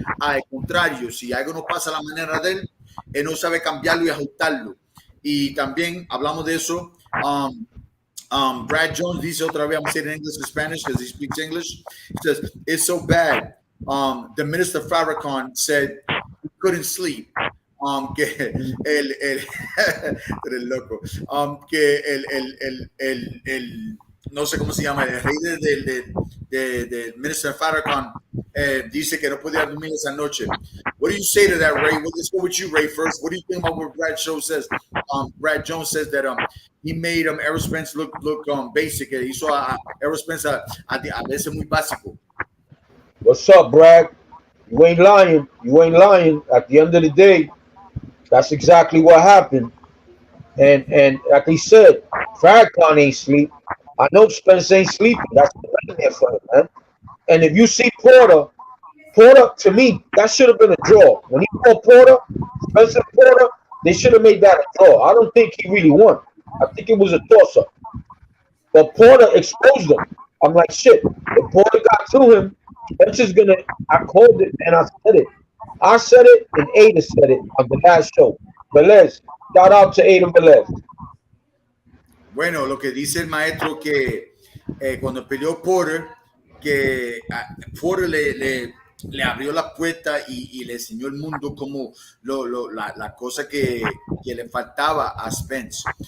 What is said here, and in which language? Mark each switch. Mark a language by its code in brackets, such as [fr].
[es] Al contrario, si algo no pasa a la manera de él no sabe cambiarlo y ajustarlo. Y también hablamos de eso. [en] Brad Jones [es] dice otra vez, [en] I'm saying in English and Spanish because he speaks English. He says, it's so bad. The Minister Farrakhan said he couldn't sleep. [es] que el eres loco, que el no sé cómo se llama, el rey del Minister Farrakhan dice que no podía dormir esa noche. [en] What do you say to that, Ray? Let's go with you, Ray, first. What do you think about what Brad says? Brad Jones says that he made Errol Spence look basic. [es] Hizo a Errol Spence a veces muy básico. [en] What's up, Brad? You ain't lying. You ain't lying. At the end of the day, that's exactly what happened. And like he said, Farrakhan ain't sleep. I know Spence ain't sleeping. That's the there for him, man. And if you see Porter, to me, that should have been a draw. When he called Porter, Spence and Porter, they should have made that a draw. I don't think he really won. I think it was a toss-up. But Porter exposed him. I'm like, shit. If Porter got to him, Spence is gonna. I called it and I said it. I said it and Ada said it on the last show. Velez, shout out to Ada Velez. [es] Bueno, lo que dice el maestro que cuando peleó Porter, que Porter le abrió la puerta y le enseñó el mundo como la cosa que le faltaba a Spence.